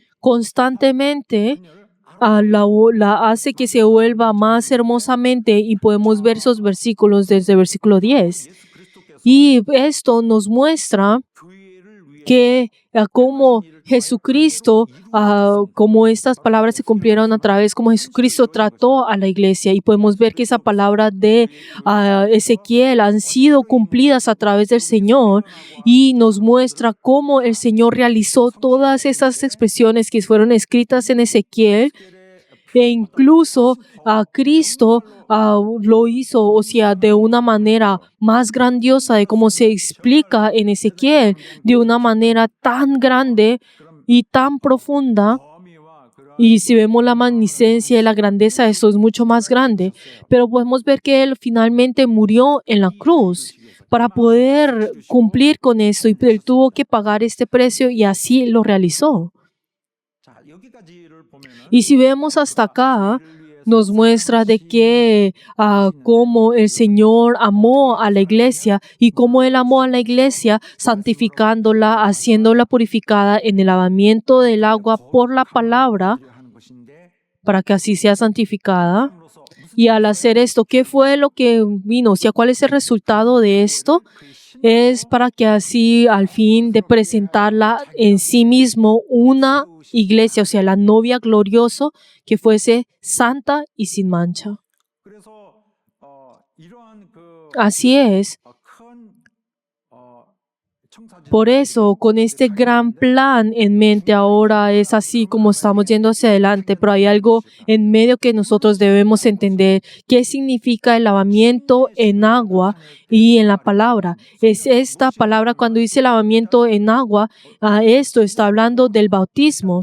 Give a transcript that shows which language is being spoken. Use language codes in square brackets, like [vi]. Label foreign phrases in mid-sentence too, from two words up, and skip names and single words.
[es] Constantemente la hace que se vuelva más hermosamente y podemos ver esos versículos desde el versículo 10. Y esto nos muestra [ko] 교회를 위해 [es] que como Jesucristo, como estas palabras se cumplieron a través, como Jesucristo trató a la iglesia y podemos ver que esa palabra de Ezequiel han sido cumplidas a través del Señor y nos muestra cómo el Señor realizó todas esas expresiones que fueron escritas en Ezequiel e incluso Cristo lo hizo, o sea, de una manera más grandiosa de como se explica en Ezequiel, de una manera tan grande y tan profunda. [ko] 범위와 그런 [es] Y si vemos la magnificencia y la grandeza, esto es mucho más grande. Pero podemos ver que Él finalmente murió en la cruz para poder cumplir con esto y Él tuvo que pagar este precio y así lo realizó. [ko] 자, 여기까지를 보면은 [es] Y si vemos hasta acá, nos muestra de que cómo el Señor amó a la iglesia y cómo Él amó a la iglesia santificándola, haciéndola purificada en el lavamiento del agua por la palabra [ko] 하는 것인데 [es] para que así sea santificada. [ko] 그로서 무슨 [es] Y al hacer esto, ¿qué fue lo que vino? O sea, ¿cuál es el resultado de esto? Es para que así al fin de presentarla en sí mismo una iglesia, o sea, la novia glorioso que fuese santa y sin mancha. [ko] 그래서 이러한 그 [es] Así es. [ko] 큰 청사진 [es] Por eso, con este gran plan en mente ahora es así como estamos yendo hacia adelante, pero hay algo en medio que nosotros debemos entender. ¿Qué significa el lavamiento en agua y en la palabra? Es esta palabra cuando dice lavamiento en agua, esto está hablando del bautismo.